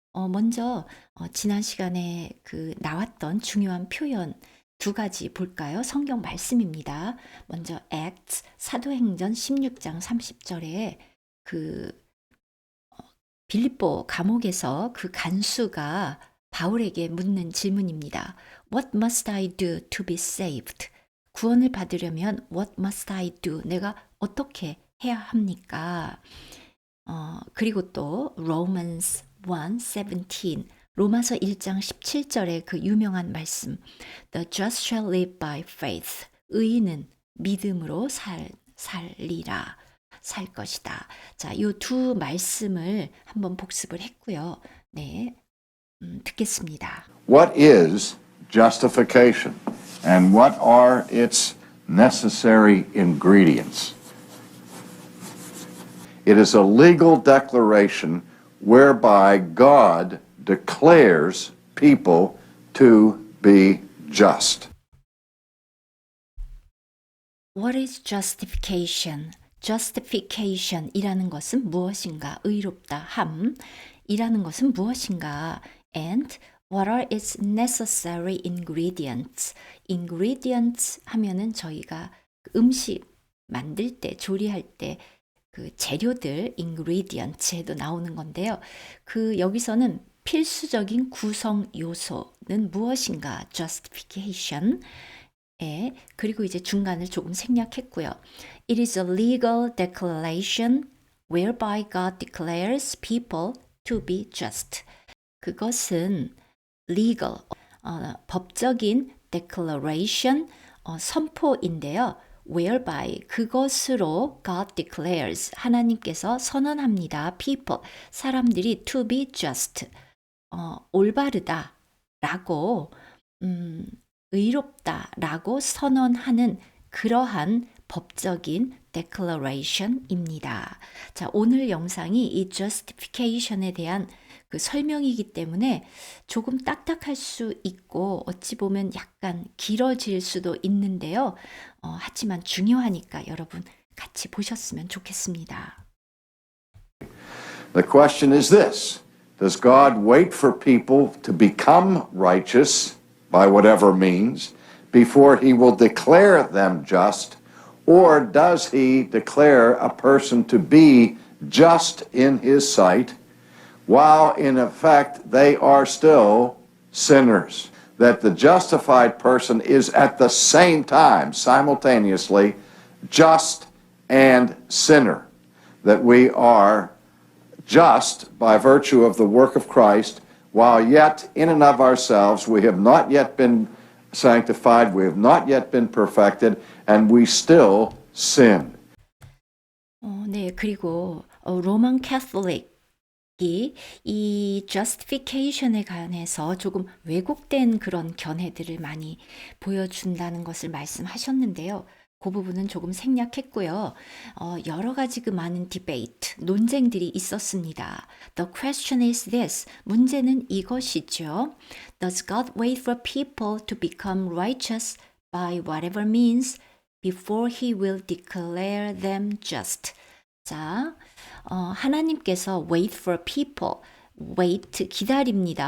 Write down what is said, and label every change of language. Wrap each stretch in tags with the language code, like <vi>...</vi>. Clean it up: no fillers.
<ko>먼저 지난 시간에 나왔던 중요한 표현 두 가지 볼까요? 성경 말씀입니다. 먼저 Acts 사도행전 16장 30절에 그 빌립보 감옥에서 그 간수가 바울에게 묻는 질문입니다.</ko> <en>What must I do to be saved?</en> <ko>구원을 받으려면</ko> <en>what must I do?</en> <ko>내가 어떻게 해야 합니까? 그리고 또 Romans 1:17 로마서 1장 17절의 그 유명한 말씀</ko> <en>The just shall live by faith</en> <ko>의인은 믿음으로 살리라 살 것이다. 자, 이 두 말씀을 한번 복습을 했고요. 네, 듣겠습니다.</ko> <en>What is justification and what are its necessary ingredients? It is a legal declaration whereby God declares people to be just. What is justification?</en> <ko>justification이라는 것은 무엇인가? 의롭다 함이라는 것은 무엇인가?</ko> <en>And what are its necessary ingredients?</en> <ko>ingredients 하면은 저희가 음식 만들 때, 조리할 때 그 재료들 ingredients에도 나오는 건데요. 여기서는 필수적인 구성 요소는 무엇인가?</ko> <en>justification.</en> <ko>그리고 이제 중간을 조금 생략했고요.</ko> <en>It is a legal declaration whereby God declares people to be just.</en> <ko>그것은 legal, 법적인 declaration, 선포인데요. whereby, 그것으로</ko> <en>God declares,</en> <ko>하나님께서 선언합니다. people, 사람들이</ko> <en>to be just,</en> <ko>올바르다 라고 의롭다라고 선언하는 그러한 법적인 declaration입니다. 자, 오늘 영상이 이 justification에 대한 그 설명이기 때문에 조금 딱딱할 수 있고 어찌 보면 약간 길어질 수도 있는데요. 하지만 중요하니까 여러분 같이 보셨으면 좋겠습니다.</ko> <en>The question is this: Does God wait for people to become righteous by whatever means before he will declare them just, or does he declare a person to be just in his sight while in effect they are still sinners? That the justified person is at the same time, simultaneously, just and sinner. That we are just by virtue of the work of Christ, while yet in and of ourselves we have not yet been sanctified, we have not yet been perfected, and we still sin.</en> <ko>네, 그리고 로만 캐톨릭이 이 justification에 관해서 조금 왜곡된 그런 견해들을 많이 보여준다는 것을 말씀하셨는데요. 그 부분은 조금 생략했고요. 여러 가지 그 많은 디베이트, 논쟁들이 있었습니다.</ko> <en>The question is this.</en> <ko>문제는 이것이죠.</ko> <en>Does God wait for people to become righteous by whatever means before he will declare them just?</en> <ko>자, 하나님께서</ko> <en>wait for people,</en> <ko>wait 기다립니다.</ko>